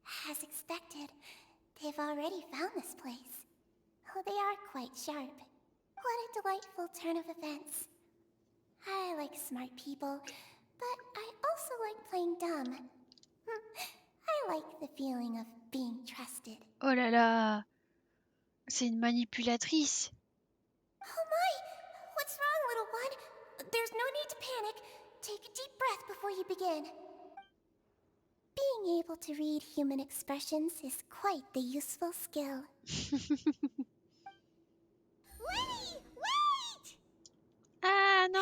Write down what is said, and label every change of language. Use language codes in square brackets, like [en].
[en] As expected, they've already found this place. Oh, they are quite sharp. What a delightful turn of events. I like smart people, but I also like playing dumb. I like the feeling of being trusted. [fr] Oh là là! C'est une manipulatrice. [en] Oh my! What's wrong, little one? There's no need to panic. Take a deep breath before you begin. Being able to read human expressions is quite the useful skill. Lenny! Wait! [fr] Ah non!